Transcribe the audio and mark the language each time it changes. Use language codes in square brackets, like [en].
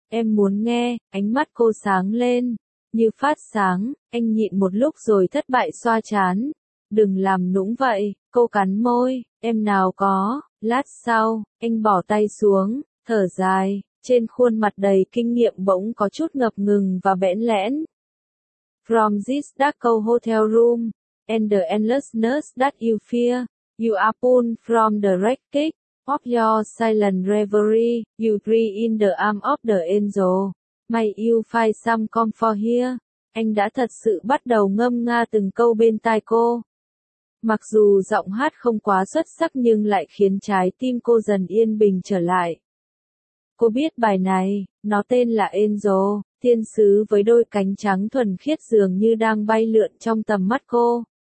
[vi] Em muốn nghe, ánh mắt cô sáng lên. Như phát sáng, anh nhịn một lúc rồi thất bại xoa trán. Đừng làm nũng vậy, cô cắn môi, em nào có, lát sau, anh bỏ tay xuống, thở dài, trên khuôn mặt đầy kinh nghiệm bỗng có chút ngập ngừng và bẽn lẽn. [en] From this dark hotel room, and the endlessness that you fear, you are pulled from the wreckage of your silent reverie, you breathe in the arm of the angel, may you find some comfort here. [vi] Anh đã thật sự bắt đầu ngâm nga từng câu bên tai cô. Mặc dù giọng hát không quá xuất sắc nhưng lại khiến trái tim cô dần yên bình trở lại. Cô biết bài này, nó tên là Angel, thiên sứ với đôi cánh trắng thuần khiết dường như đang bay lượn trong tầm mắt cô.